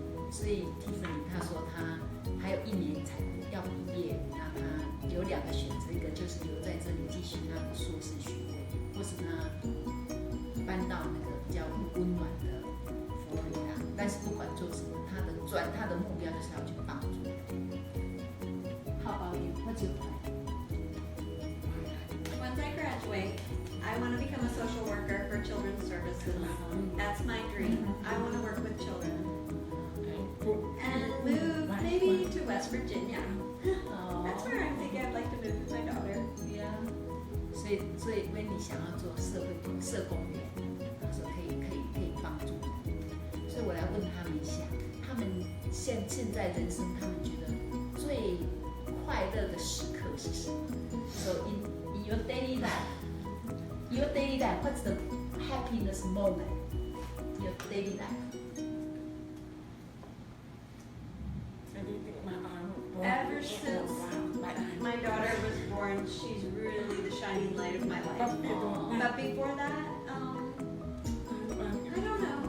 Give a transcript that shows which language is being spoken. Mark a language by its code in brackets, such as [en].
[zh] 所以 Tiffany 她说她还有1年才要毕业，那她有2个选择，一个就是留在这里继续她的硕士学位，或是她搬到那个比较温暖的佛罗里达。但是不管做什么，她的目标就是要去帮助人。 [en] How about you? What's your plan? Once I graduate, I want to become a social worker for children's services. That's my dream. I want to work with children. And move maybe to West Virginia. That's where I'm thinking I'd like to move with my daughter. Yeah. [zh] 所以温妮想要做社工员，她说可以帮助人。所以我来问他们一下，他们现在人生他们觉得最快乐的时刻是什么 ？ [en] So in your daily life, what's the happiness moment in your daily life? Ever since my daughter was born, she's really the shining light of my life. But before that, I don't know.